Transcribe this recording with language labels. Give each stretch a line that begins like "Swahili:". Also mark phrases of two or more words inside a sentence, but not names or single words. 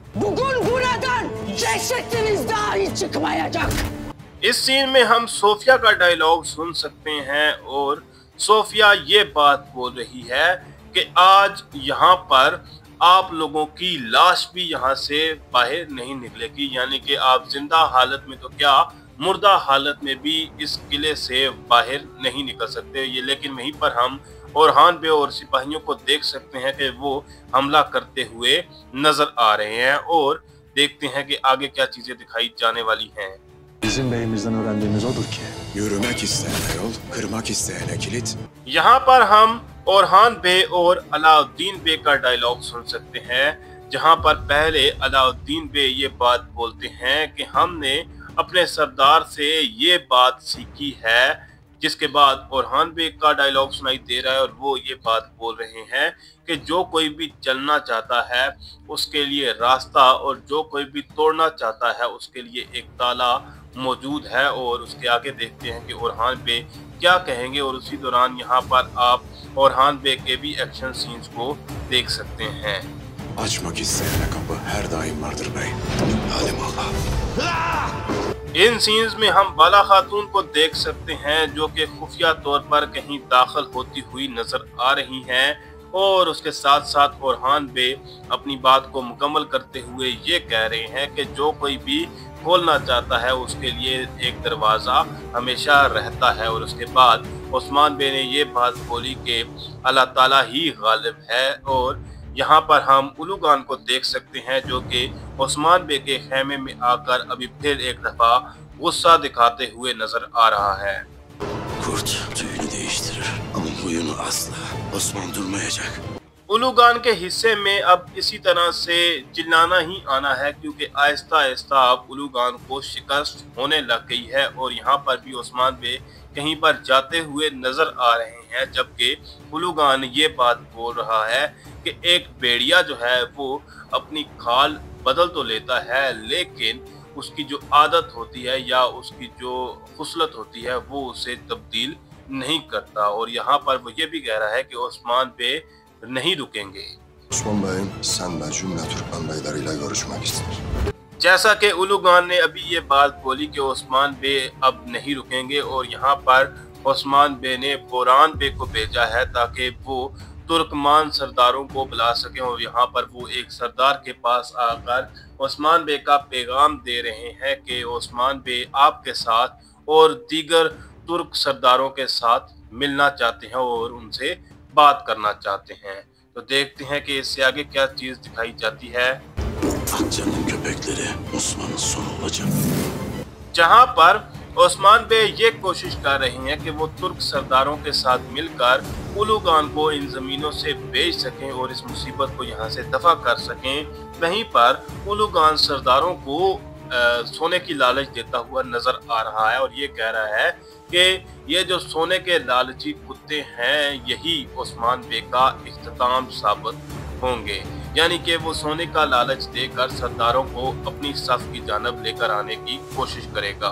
Urdu: اس سین میں ہم صوفیہ کا ڈائیلاگ سن سکتے ہیں اور صوفیہ یہ بات بول رہی ہے کہ آج یہاں پر آپ لوگوں کی لاش بھی یہاں سے باہر نہیں نکلے گی، یعنی کہ آپ زندہ حالت میں تو کیا مردہ حالت میں بھی اس قلعے سے باہر نہیں نکل سکتے. یہ لیکن وہیں پر ہم اورہان بے اور سپاہیوں کو دیکھ سکتے ہیں کہ وہ حملہ کرتے ہوئے نظر آ رہے ہیں. اور دیکھتے ہیں کہ آگے کیا چیزیں دکھائی جانے والی ہیں.
Turkish: Bizim beyimizden öğrendiğimiz odur ki. Yürümek isteyene yol, kırmak isteyene kilit.
Urdu: یہاں پر ہم اورہان بے اور علاءالدین بے کا ڈائیلاگ سن سکتے ہیں، جہاں پر پہلے علاءالدین بے یہ بات بولتے ہیں کہ ہم نے اپنے سردار سے یہ بات سیکھی ہے. جس کے بعد اورہان بے کا ڈائیلاگ سنائی دے رہا ہے اور وہ یہ بات بول رہے ہیں کہ جو کوئی بھی چلنا چاہتا ہے اس کے لیے راستہ، اور جو کوئی بھی توڑنا چاہتا ہے اس کے لیے ایک تالا موجود ہے. اور اس کے آگے دیکھتے ہیں کہ اورہان بے کیا کہیں گے. اور اسی دوران یہاں پر آپ اورہان بے کے بھی
English: action scenes
Urdu: کو دیکھ سکتے ہیں.
Turkish: Açmak isteyene kapı her daim vardır bey. Halim Allah.
Urdu: ان سینز میں ہم بالا خاتون کو دیکھ سکتے ہیں جو کہ خفیہ طور پر کہیں داخل ہوتی ہوئی نظر آ رہی ہیں. اور اس کے ساتھ ساتھ اورہان بے اپنی بات کو مکمل کرتے ہوئے یہ کہہ رہے ہیں کہ جو کوئی بھی کھولنا چاہتا ہے اس کے لیے ایک دروازہ ہمیشہ رہتا ہے. اور اس کے بعد عثمان بے نے یہ بات بولی کہ اللہ تعالیٰ ہی غالب ہے. اور یہاں پر ہم الوغان کو دیکھ سکتے ہیں جو کہ عثمان بے کے خیمے میں آ کر ابھی پھر ایک دفعہ غصہ دکھاتے ہوئے نظر آ رہا ہے.
Turkish: Kurt tüyünü değiştirir ama huyunu asla. Osman durmayacak.
Urdu: الوغان کے حصے میں اب اسی طرح سے چلانا ہی آنا ہے، کیونکہ آہستہ آہستہ اب الوغان کو شکست ہونے لگ گئی ہے اور یہاں پر بھی عثمان بے کہیں پر جاتے ہوئے نظر آ رہے ہیں، جبکہ الوغان یہ بات بول رہا ہے کہ ایک بھیڑیا جو ہے وہ اپنی کھال بدل تو لیتا ہے، لیکن اس کی جو عادت ہوتی ہے یا اس کی جو خصلت ہوتی ہے وہ اسے تبدیل نہیں کرتا. اور یہاں پر وہ یہ بھی کہہ رہا ہے کہ عثمان بے نہیں رکیں گے.
Turkish: Osman Bey, sen ve cümle Türkmen beyleriyle görüşmek ister.
Urdu: جیسا کہ الوغان نے ابھی یہ بات بولی کہ عثمان بے اب نہیں رکیں گے اور یہاں پر عثمان بے نے بوران بے کو بھیجا ہے تاکہ وہ ترکمان سرداروں کو بلا سکیں اور یہاں پر وہ ایک سردار کے پاس آ کر عثمان بے کا پیغام دے رہے ہیں کہ عثمان بے آپ کے ساتھ اور دیگر ترک سرداروں کے ساتھ ملنا چاہتے ہیں اور ان سے بات کرنا چاہتے ہیں. تو دیکھتے ہیں کہ اس سے آگے کیا چیز دکھائی جاتی ہے.
Turkish: Akçanın köpekleri Osman'ın sonu olacak.
Urdu: جہاں پر عثمان بے یہ کوشش کر رہے ہیں کہ وہ ترک سرداروں کے ساتھ مل کر الوغان کو ان زمینوں سے بیچ سکیں اور اس مصیبت کو یہاں سے دفع کر سکیں، وہیں پر الوغان سرداروں کو سونے کی لالچ دیتا ہوا نظر آ رہا ہے اور یہ کہہ رہا ہے کہ یہ جو سونے کے لالچی کتے ہیں یہی عثمان بے کا اختتام ثابت ہوں گے، یعنی کہ وہ سونے کا لالچ دے کر سرداروں کو اپنی صف کی جانب لے کر آنے کی کوشش کرے گا.